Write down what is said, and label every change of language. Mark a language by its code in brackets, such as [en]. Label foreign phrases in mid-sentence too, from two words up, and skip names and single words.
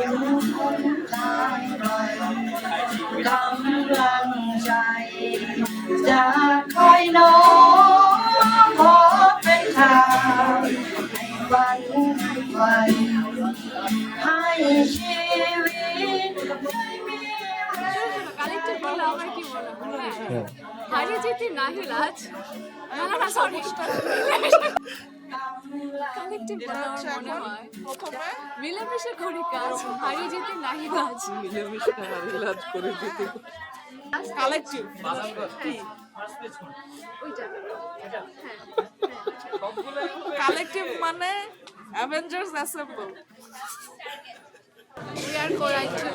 [th] กำลังใจจะคอยน้อมขอเป็นทางให้ฝันไฟให้ชีวิตได้มี [bn] কালেকটিভ বলে আমার কি মনে হয় হারিয়ে যেতে নাহি লাজ না সরি কালেকটিভ বলে আমার মনে হয় প্রথমে মিলেমিশে করি কাজ হারিয়ে যেতে নাহি লাজ মিলেমিশে লাজ করে যেতে কালেকটিভ কি ওইটা কালেকটিভ মানে অ্যাভেঞ্জার্স অ্যাসেম্বল [en] We are Korai too.